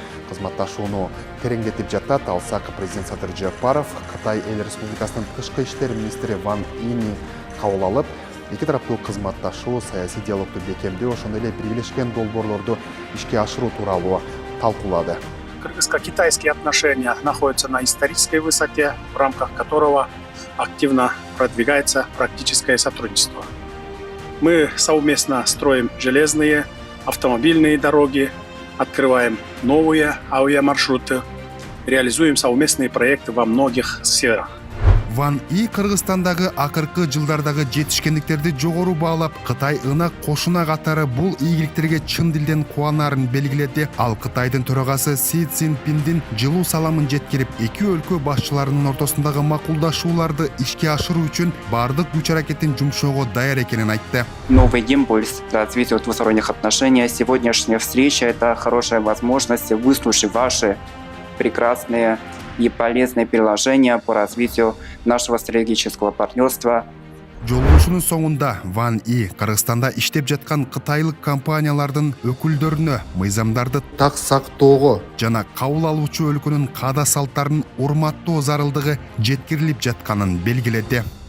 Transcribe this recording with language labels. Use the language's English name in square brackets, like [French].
[Kyrgyz] кызматташууну тереңдетип жатат. Алсак президент Садыр Жапаров Кытай Эл Республикасынын тышкы иштер министри Ван Ини кабыл алып, эки тараптуу кызматташуу, саясий диалогду бекемдөө, ошондой эле биргелешкен долбоорлорду ишке ашыруу тууралуу талкуулады. [Russian] Кыргызско-китайские отношения находятся на исторической высоте, в рамках которого активно продвигается практическое сотрудничество. Мы совместно строим железные, автомобильные дороги, открываем новые авиамаршруты, реализуем совместные проекты во многих сферах. [Kyrgyz] Ван И Кыргызстандагы акыркы жылдардагы жетишкендиктерди жогору баалап, Кытай ынак кошуна катары бул ийгиликтерге чын дилден кубанарын белгиледи. Ал Кытайдын төрагасы Си Цзиньпиндин жылуу саламын жеткирип, эки өлкө башчыларынын ортосундагы макулдашууларды ишке ашыруу үчүн бардык күч аракетин жумшоого даяр экенин айтты. [Russian] Новый импульс к развитию двусторонних отношений. Сегодняшняя встреча – это хорошая возможность выслушать ваши прекрасные и полезные предложения по развитию нашего стратегического партнерства. [Kyrgyz] Жолугушуунун соңунда Ван И Кыргызстанда иштеп жаткан кытайлык компаниялардын өкүлдөрүнө мыйзамдарды так сактоого жана кабыл алуучу өлкөнүн каада салттарын урматтоо зарылдыгы жеткирилип жатканын белгиледи.